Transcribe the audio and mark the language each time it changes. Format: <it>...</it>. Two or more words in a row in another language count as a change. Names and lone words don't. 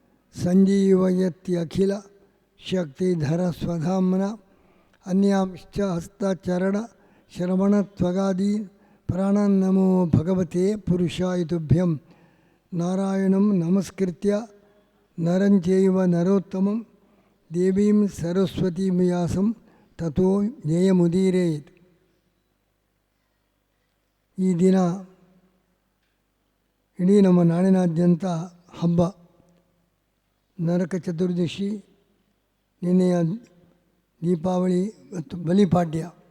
<sa>ಸಂಜೀವಯತ್ಯಖಿಲ ಶಕ್ತಿಧರ ಸ್ವಧಾಮ್ನ ಅನ್ಯಾಂಶ್ಚ ಹಸ್ತಚರಣ ಶ್ರವಣತ್ವಗಾದಿ ಪ್ರಾಣನ್ನಮೋ ಭಗವತೆ ಪುರುಷಾಯ ತುಭ್ಯಂ. ನಾರಾಯಣಂ ನಮಸ್ಕೃತ್ಯ ನರಂಚೈವ ನರೋತ್ತಮಂ ದೇವೀಂ ಸರಸ್ವತೀಂ ವ್ಯಾಸಂ ತಥೋ ಜಯಮುದೀರೇತ್.</sa> <kn>ಈ ದಿನ ಇಡೀ ನಮ್ಮ ನಾಡಿನಾದ್ಯಂತ ಹಬ್ಬ. ನರಕ ಚತುರ್ದಶಿ, ನಿನ್ನೆಯ ದೀಪಾವಳಿ ಮತ್ತು ಬಲಿಪಾಡ್ಯ.</kn>